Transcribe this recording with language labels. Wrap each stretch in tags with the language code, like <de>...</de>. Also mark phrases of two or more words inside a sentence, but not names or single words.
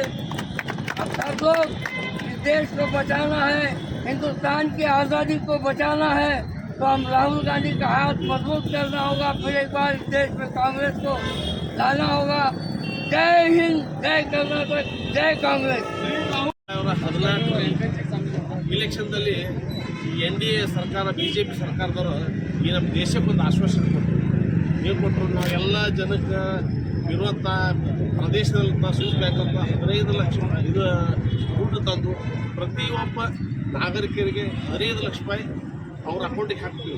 <hi>अब सब लोग इस देश को बचाना है, हिंदुस्तान की आज़ादी को बचाना है, तो हम राहुल गांधी का हाथ मजबूत करना होगा। फिर एक बार इस देश में कांग्रेस को लाना होगा। जय हिंद, जय कर्नाटक, जय कांग्रेस।</hi> <kn>14 ಇಲೆಕ್ಷನ್ದಲ್ಲಿ NDA ಸರ್ಕಾರ BJP ಸರ್ಕಾರದವರು ಈ ನಮ್ಮ ದೇಶಕ್ಕೊಂದು ಆಶ್ವಾಸನೆ ಕೊಟ್ಟರು. ಏನು ಕೊಟ್ಟರು? ನಾವೆಲ್ಲ ಜನಕ್ಕೆ ಇರುವಂಥ ಪ್ರದೇಶದಲ್ಲಿಂದ ಸೂಚಿಸಬೇಕಂತ 15 ಲಕ್ಷ ಇದು ದುಡ್ಡು ತಂದು ಪ್ರತಿಯೊಬ್ಬ ನಾಗರಿಕರಿಗೆ 15 ಲಕ್ಷ ರೂಪಾಯಿ ಅವ್ರ ಅಕೌಂಟಿಗೆ ಹಾಕ್ತೀವಿ.</kn>